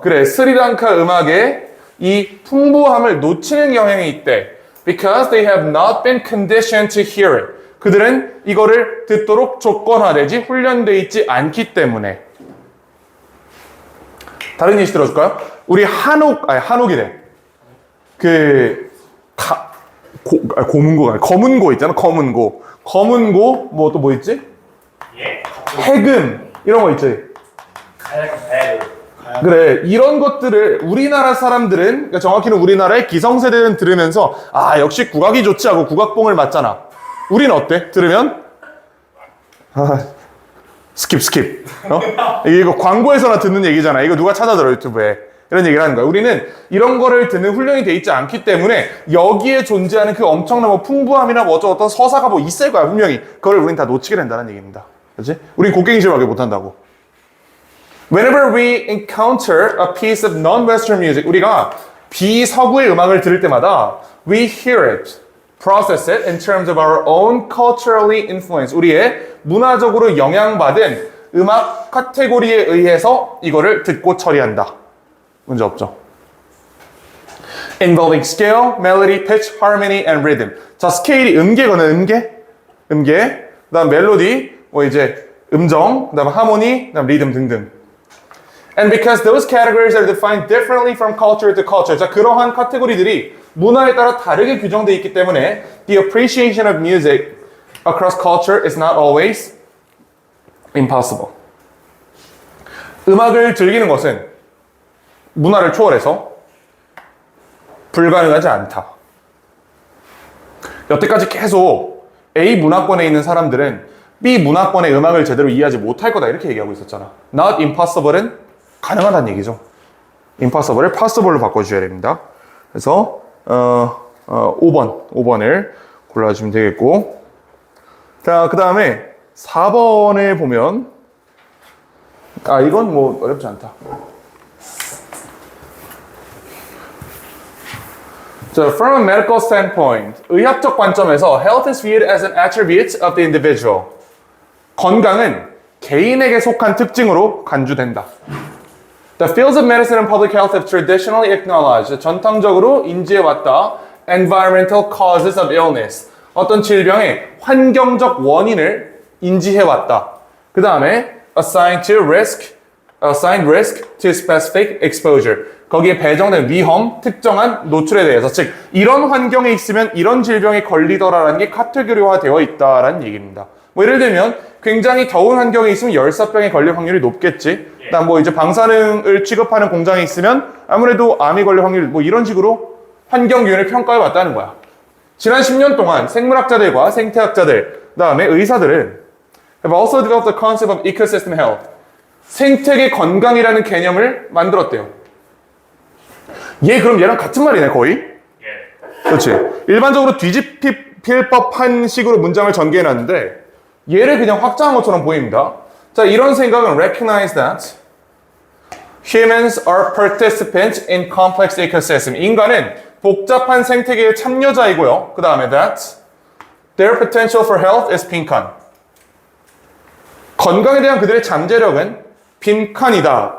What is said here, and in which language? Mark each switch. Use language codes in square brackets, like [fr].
[ko] 그래 스리랑카 음악의 이 풍부함을 놓치는 경향이 있대. [en] Because they have not been conditioned to hear it. [ko] 그들은 이거를 듣도록 조건화되지 훈련돼 있지 않기 때문에. 다른 예시 들어줄까요? 우리 한옥이래. 검은고 있잖아. 검은고 뭐 또 뭐 있지? 예. 해금 이런 거 있지. 가야금. 그래 이런 것들을 우리나라 사람들은 그러니까 정확히는 우리나라의 기성세대는 들으면서 역시 국악이 좋지 하고 국악봉을 맞잖아. 우린 어때? 들으면 스킵 이거 광고에서나 듣는 얘기잖아. 이거 누가 찾아들어 유튜브에 이런 얘기를 하는 거야. 우리는 이런 거를 듣는 훈련이 돼 있지 않기 때문에 여기에 존재하는 그 엄청난 뭐 풍부함이나 뭐 어떤 서사가 뭐 있을 거야 분명히. 그걸 우린 다 놓치게 된다는 얘기입니다. 그렇지? 우린 곡괭이질밖에 못한다고. [en] Whenever we encounter a piece of non-Western music, [ko] 우리가 비서구의 음악을 들을 때마다 [en] we hear it, process it in terms of our own culturally influenced, [ko] 우리의 문화적으로 영향받은 음악 카테고리에 의해서 이거를 듣고 처리한다. 문제 없죠? [en] Involving scale, melody, pitch, harmony, and rhythm. [ko] 자, 스케일이 음계거든, 음계. 그다음 멜로디, 뭐 이제 음정, 그다음 하모니, 그다음 리듬 등등. [en] And because those categories are defined differently from culture to culture. [ko] 자, 그러한 카테고리들이 문화에 따라 다르게 규정되어 있기 때문에 [en] the appreciation of music across culture is not always impossible. [ko] 음악을 즐기는 것은 문화를 초월해서 불가능하지 않다. 여태까지 계속 A 문화권에 있는 사람들은 B 문화권의 음악을 제대로 이해하지 못할 거다 이렇게 얘기하고 있었잖아. Not impossible은 가능하다는 얘기죠. impossible을 possible로 바꿔주셔야 됩니다. 그래서 5번을 골라주면 되겠고, 자, 그 다음에 4번에 보면 이건 뭐 어렵지 않다. [en] 자, from a medical standpoint, [ko] 의학적 관점에서 [en] health is viewed as an attribute of the individual. [ko] 건강은 개인에게 속한 특징으로 간주된다. [en] The fields of medicine and public health have traditionally acknowledged, [ko] 전통적으로 인지해왔다, [en] environmental causes of illness, [ko] 어떤 질병의 환경적 원인을 인지해왔다. 그 다음에 [en] assigned risk to specific exposure, [ko] 거기에 배정된 위험, 특정한 노출에 대해서, 즉 이런 환경에 있으면 이런 질병에 걸리더라라는 게 카테고리화되어 있다라는 얘기입니다. 뭐 예를 들면 굉장히 더운 환경에 있으면 열사병에 걸릴 확률이 높겠지. 그다음 뭐 이제 방사능을 취급하는 공장에 있으면 아무래도 암이 걸릴 확률, 뭐 이런 식으로 환경 기운을 평가해 왔다는 거야. 지난 10년 동안 생물학자들과 생태학자들, 그다음에 의사들은 [en] have also developed the concept of ecosystem health, [ko] 생태계 건강이라는 개념을 만들었대요. 그럼 얘랑 같은 말이네 거의. 그렇지. 일반적으로 뒤집힐 법한 식으로 문장을 전개해놨는데 얘를 그냥 확장한 것처럼 보입니다. 자, 이런 생각은 [en] recognize that humans are participants in complex ecosystem. [ko] 인간은 복잡한 생태계의 참여자이고요. 그 다음에 [en] that their potential for health is 빈칸. [ko] 건강에 대한 그들의 잠재력은 빈칸이다.